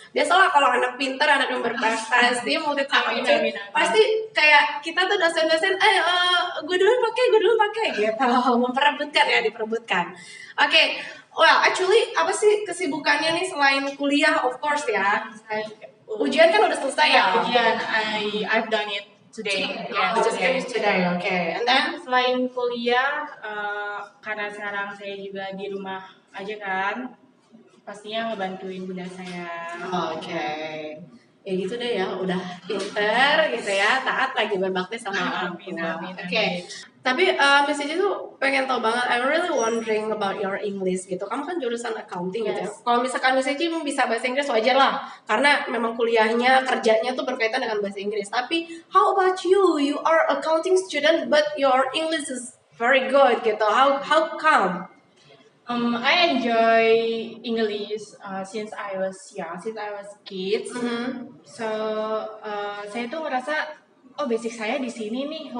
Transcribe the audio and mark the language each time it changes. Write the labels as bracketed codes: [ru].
[id] Biasalah kalau anak pintar, anak yang berprestasi, [en] multi talented, [id] pasti kayak kita tuh dosen-dosen, gue dulu pakai gitu, memperebutkan ya, diperebutkan. [en] Okay, well actually [id] apa sih kesibukannya nih selain kuliah, [en] of course [id] ya. Ujian kan udah selesai ya. [en] Ujian, I've done it today. Yeah, just finished today. Okay, and then [id] selain kuliah, karena sekarang saya juga di rumah aja kan, pastinya ngebantuin bunda saya. Okay. Ya gitu deh ya, udah pinter gitu ya, taat lagi berbakti sama orang tua. Oke. Tapi Miss Cici tuh pengen tahu banget, [en] I'm really wondering about your English [id] gitu. Kamu kan jurusan accounting gitu ya. Kalau misalkan Miss Cici bisa bahasa Inggris wajar lah, karena memang kuliahnya, kerjanya tuh berkaitan dengan bahasa Inggris. Tapi [en] how about you? You are accounting student but your English is very good gitu. How come? I enjoy English since I was young, since I was kids. [id] So saya tuh ngerasa, basic saya di sini nih.